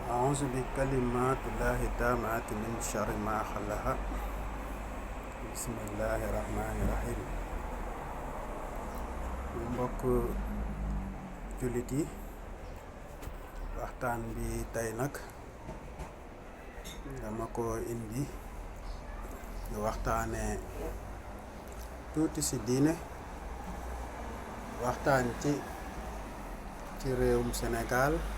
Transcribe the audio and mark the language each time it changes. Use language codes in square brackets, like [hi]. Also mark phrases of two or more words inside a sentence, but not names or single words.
[ar] أعوذ بكلمات الله التامات من شر ما خلق بسم الله الرحمن الرحيم [wo] mbokk jullit yi waxtaan bi tey nag dama ko indi ñu waxtaane tuuti ci diine waxtaan ci réewum Sénégal